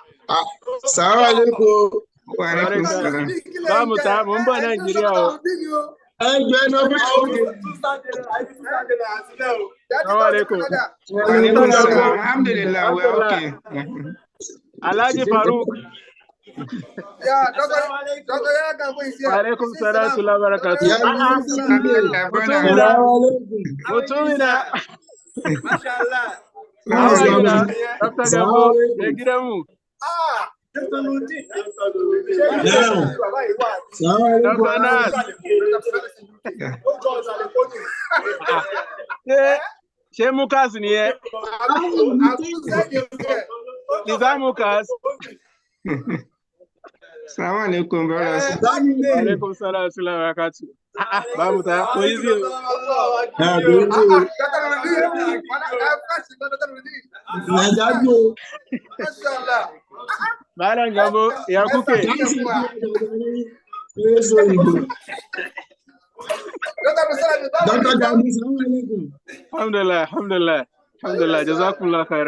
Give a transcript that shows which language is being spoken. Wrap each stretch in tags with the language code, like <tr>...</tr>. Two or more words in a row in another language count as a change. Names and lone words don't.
<ar>السلام عليكم. وعليكم السلام.</ar> <yo>Báwo ta mo ń bọ̀ Nàìjíríà o. Ẹjọ́ ẹnu ọgbẹ́ òkè.</yo> <ar>السلام عليكم. وعليكم السلام. الحمد لله,</ar> <en>we are okay. Alhaji Faruk. Yeah, Doctor Yakan, please.</en> <ar>وعليكم السلام وبركاته.</ar> <ha>Mutumina.</ha> <ar>Mashallah.</ar> <en>How are you now? Dr. Gambo, Negiramu. Dr. Ludi. Dr. Nas.</en> <yo>Ṣé Mukas ni ẹ?</yo> <en>Is that Mukas?</en> <ar>السلام عليكم,</ar> <en>brothers.</en> <ar>عليكم السلام وبركاته.</ar> <ha>Babu ta, ko yi zai. Malam Gambo, ya kuke?</ha> <ar>الحمد لله، الحمد لله، الحمد لله، جزاكم الله خيرا.</ar>